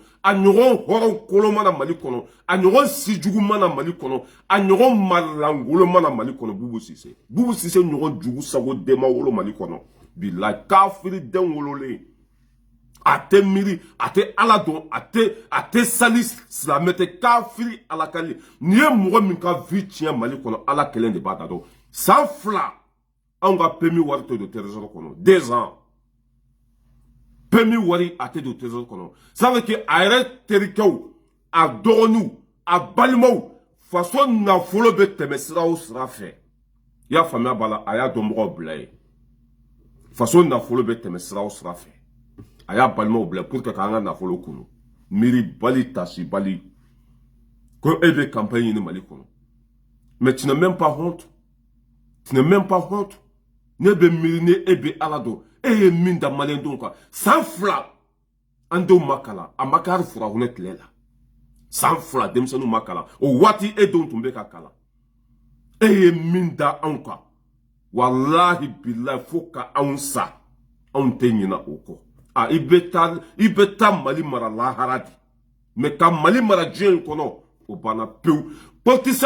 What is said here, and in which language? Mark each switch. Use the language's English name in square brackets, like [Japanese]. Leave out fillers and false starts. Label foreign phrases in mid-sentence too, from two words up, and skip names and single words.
[Bambara] a ɲɔgɔn hɔrɔn kolon mana Mali kɔnɔ a ɲɔgɔn sijugu mana Mali kɔnɔ a ɲɔgɔn malangolo mana Mali kɔnɔ Bubu Sise ɲɔgɔn jugu sago den ma wolo Mali kɔnɔ bilahi kafiri den wololen a tɛ miiri a tɛ ala dɔn a tɛ sali silamɛ tɛ kafiri alakali ni ye mɔgɔ min ka vie tiɲɛ Mali kɔnɔ ala kelen de b'a da dɔn san 2 anw ka permis wari tɛ don trésor kɔnɔ 2 ans permis wari a tɛ don trésor kɔnɔ [French] ça veut dire [Bambara] a yɛrɛ terikɛw a dɔgɔninw a balimaw faso nafolo bɛ tɛmɛ sira o sira fɛ i y'a faamuya b'a la a y'a dɔn mɔgɔw bila ye faso nafolo bɛ tɛmɛ sira o sira fɛ a y'a balimaw bila [French] pour que [Bambara] k'an ka nafolo kunu miiri bali tasi bali ko e bɛ campagne ɲini Mali kɔnɔ [French] mais tu n'as même pas honte [Bambara] ne bɛ miiri ni e bɛ ala dɔn e ye min da maliyɛndenw kan san 2 an denw ma kalan a ma kɛ hali furahunɛ tile la san 2 denmisɛnninw ma kalan o waati e denw tun bɛ ka kalan e ye min da anw kan walahi bilahi fo ka anw sa anw tɛ ɲina o kɔ i bɛ taa Mali mara lahara di mais ka Mali mara diɲɛ in kɔnɔ o banna pewu politicien